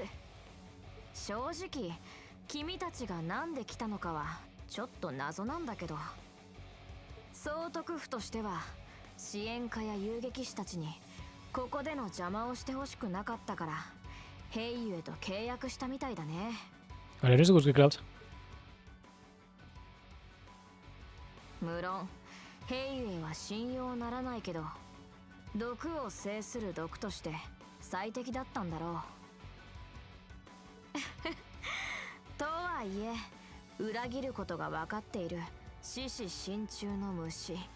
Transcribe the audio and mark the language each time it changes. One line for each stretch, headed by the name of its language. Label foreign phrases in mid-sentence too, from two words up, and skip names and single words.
Japanese: 正直君たちがなんで来たのかはちょっと謎なんだけど、総督府としては支援家や遊撃士たちにここでの邪魔をしてほしくなかったから兵油へと契約したみたいだね。
German: Hat ja nicht so gut geklappt.
Japanese: 無論兵油へは信用ならないけど、毒を制する毒として最適だったんだろう。とはいえ裏切ることが分かっている獅子心中の虫。